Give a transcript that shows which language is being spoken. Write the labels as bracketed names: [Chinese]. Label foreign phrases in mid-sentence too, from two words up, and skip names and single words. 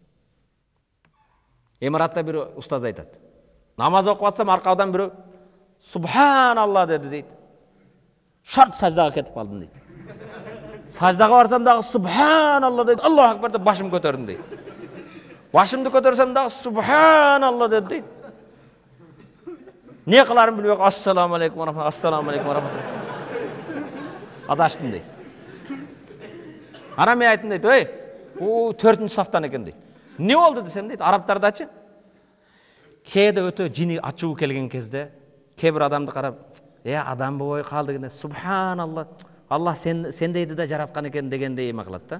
[Kyrgyz] Эмиратта бир устаз айтат. Намаз окуп атсам аркадан бирөө Субханалла деди дейт. Шарт саждага кетип калдым дейт. Саждага барсам дагы Субханалла дейт. [Arabic] الله أكبر [Kyrgyz] деп башым көтөрдүм дейт. Башымды көтөрсөм дагы Субханалла деди дейт. Не кыларым билбей, [Arabic] السلام عليكم ورحمة الله، السلام عليكم ورحمة الله. [Kyrgyz] Адаштым дейт. Анан мен айттым дейт, ой, 4-нчү сафтан экен дейт. Не болду десем дейт, арабтардачы кээде өтө жини ачуу келген кезде кээ бир адамды карап, адам болбой калды деген, Субханалла, Аллах сендейди да жараткан экен дегендей эме кылат да.